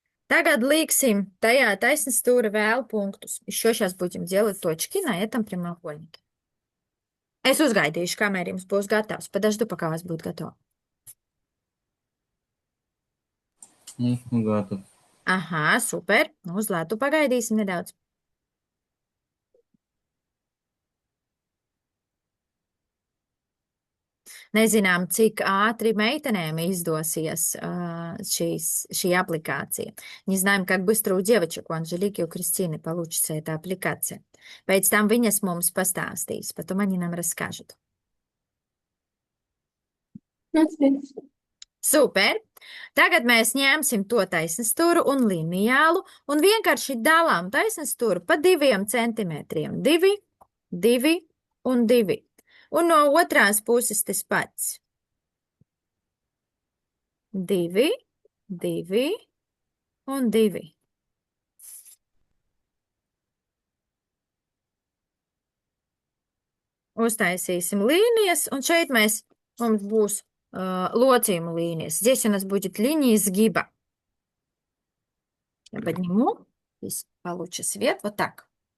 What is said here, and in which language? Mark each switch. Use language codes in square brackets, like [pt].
[lv] Tagad liksim tajā taisnstūra vēl punktus. [ru] Еще сейчас будем делать точки на этом прямоугольнике. [lv] Es uzgaidīšu, kamēr jums būs gatavs. [ru] Подожду, пока у вас будет готово. [lv] Esmu gatavs. Aha, super. Nu, uz lētu pagaidīsim nedaudz. Nezinām, cik ātri meitenēm издосиes šī аппликация. [ru] Не знаем, как быстро у девочек, у Анжелики и у Кристины получится эта аппликация. [lv] Pēc tam viņas mums pastāstīs, [ru] потом они нам расскажут. [lv] Super! Tagad mēs ņemsim to taisnstūru un lineālu un vienkārši dalām taisnstūru pa 2 centimetriem. 2, 2 un 2. Un no otrās puses tas pats. 2, 2 un 2. Uztaisīsim līnijas, un šeit mums būs лоцījuma līnijas. [ru] Здесь у нас будет линия изгиба. Я подниму, здесь получше свет, вот так.